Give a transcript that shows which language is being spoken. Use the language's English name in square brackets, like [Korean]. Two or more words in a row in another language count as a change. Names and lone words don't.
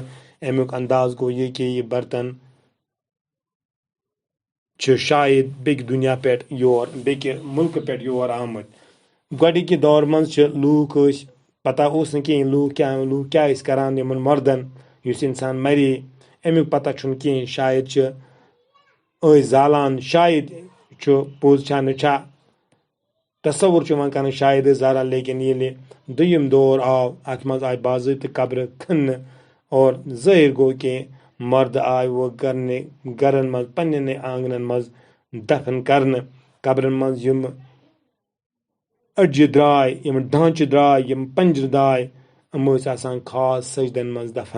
[Kashmiri] امیُک انداز گوٚو یہ کہ یہ برتن چھِ شاید بیٚکہِ دُنیا پٮ۪ٹھ بیٚکہِ مُلکہٕ پٮ۪ٹھ یور آمٕتۍ۔ گۄڈٕکہِ دور منٛز چھِ لوٗکھ ٲسۍ پتہ اوس نہٕ کِہیٖنۍ لوٗکھ کیٛاہ ٲسۍ کران یمن مردن یُس انسان مرے امیُک پتہ چھُنہٕ کِہیٖنۍ، شاید چھِ ٲسۍ زالان، شاید چھُ پوٚز چھا نہ چھا، [Urdu] تصور کرنا شاید ذرا، [Kashmiri] لیکن ییٚلہِ دوٚیِم دور آو اتھ منٛز آیہِ باضٲبطہٕ قبرٕ کھننہٕ اور ظٲہر گوٚو کہِ مرد آے وہ گرن منٛز پننٮ۪نٕے آنگنن منٛز دفن کرنہٕ. قبرن منٛز یِم أڈجہِ درٛاے، یِم ڈھانچہٕ درٛاے، یِم پنجرٕ درٛاے، یِم ٲسۍ آسان خاص سجدن منٛز دفن.